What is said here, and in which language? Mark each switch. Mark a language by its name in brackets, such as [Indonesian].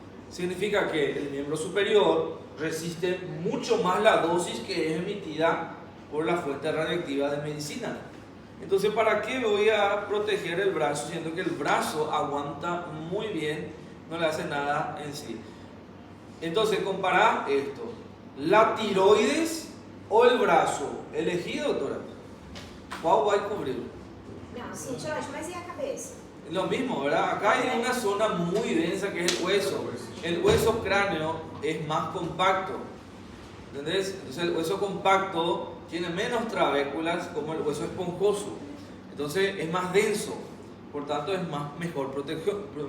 [Spanish] Significa que el miembro superior resiste mucho más la dosis que es emitida por la fuente radioactiva de medicina. Entonces, ¿para qué voy a proteger el brazo siendo que el brazo aguanta muy bien, no le hace nada en sí? Entonces, compara esto: la tiroides o el brazo. Elegí, doctora. ¿Cuál va a cubrir? [Portuguese] Não, sim, Jorge, mas e a cabeça? [Spanish] Lo mismo, ¿verdad? Acá hay una zona muy densa que es el hueso. El hueso cráneo es más compacto. ¿Entendés? Entonces el hueso compacto tiene menos trabéculas como el hueso esponjoso. Entonces es más denso. Por tanto es mejor protección.